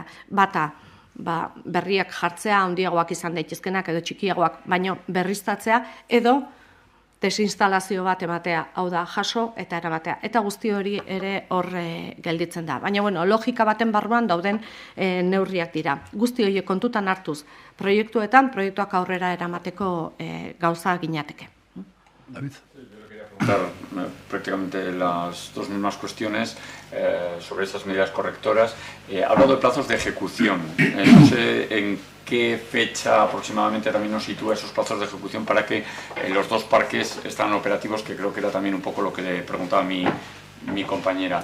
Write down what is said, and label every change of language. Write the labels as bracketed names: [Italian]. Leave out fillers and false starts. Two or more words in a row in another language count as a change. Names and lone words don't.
[Basque] Bata, berriak jartzea, handiagoak izan daitezkenak edo txikiagoak, baino berriztatzea, edo desinstalazio bat ematea, hau da, jaso eta eramatea. Eta guzti hori ere hor gelditzen da. Baina, bueno, logika baten barruan dauden neurriak dira. Guzti horiek kontutan hartuz, proiektuak aurrera eramateko gauza ginateke. David. [Spanish] Claro, prácticamente las dos mismas cuestiones sobre esas medidas correctoras. Ha hablado de plazos de ejecución. No sé en qué fecha aproximadamente también nos sitúa esos plazos de ejecución para que los dos parques están operativos, que creo que era también un poco lo que le preguntaba mi compañera.